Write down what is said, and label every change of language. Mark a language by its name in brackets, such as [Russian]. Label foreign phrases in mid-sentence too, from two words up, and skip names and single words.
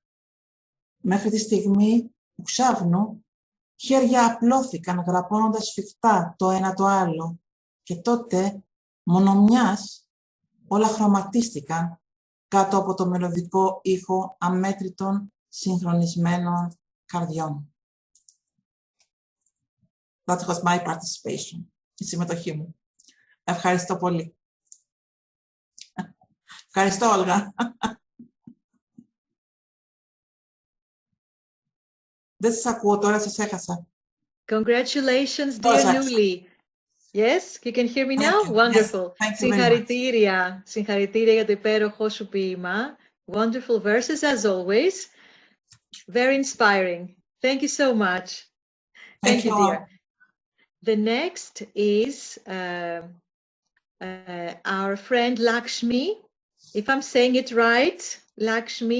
[Greek] Μέχρι τη στιγμή που ξάφνου χέρια απλώθηκαν γραπώνοντας σφιχτά το ένα το άλλο και τότε μόνο μιας όλα χρωματίστηκαν κάτω από το μελωδικό ήχο αμέτρητων συγχρονισμένων καρδιών. [English] That was my participation. [Greek] Η συμμετοχή μου. Ευχαριστώ πολύ. Ευχαριστώ, Όλγα. Δεν σας ακούω τώρα, σας έχασα. [English] Congratulations, dear Nuli. Yes, you can hear me now? Wonderful. [Greek] Συγχαρητήρια. Συγχαρητήρια για το υπέροχο σου ποίημα. [English] Wonderful verses as always. Very inspiring. Thank you so much. Thank you, dear. The next is our friend Lakshmi. If I'm saying it right, Lakshmi.